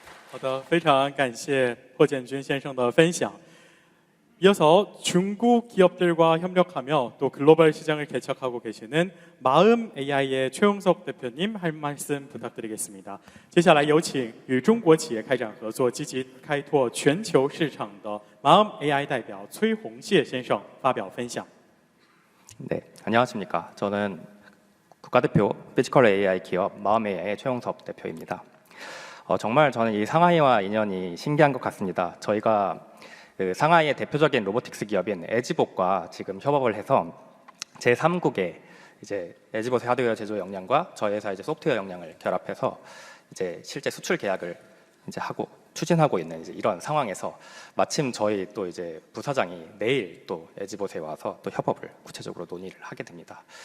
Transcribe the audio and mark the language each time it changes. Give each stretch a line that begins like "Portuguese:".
Chinese: 好的，非常感谢霍建军先生的分享。
Korean: 이어서 중국 기업들과 협력하며 또 글로벌 시장을 개척하고 계시는 마음 AI의 최용석 대표님 할 말씀 부탁드리겠습니다.
Chinese: 接下来有请与中国企业开展合作、积极开拓全球市场的 마음 AI 代表崔洪谢先生发表分享。
Korean: 네, 안녕하십니까. 저는 국가대표 피지컬 AI 기업 마음 AI의 최용석 대표입니다. 정말 저는 이 상하이와 인연이 신기한 것 같습니다. 저희가 그 상하이의 대표적인 로보틱스 기업인 에지봇과 지금 협업을 해서 제3국의 이제 에지봇의 하드웨어 제조 역량과 저희 회사 이제 소프트웨어 역량을 결합해서 이제 실제 수출 계약을 이제 하고 추진하고 있는 이제 이런 상황에서 마침 저희 또 이제 부사장이 내일 또 에지봇에 와서 또 협업을 구체적으로 논의를 하게 됩니다.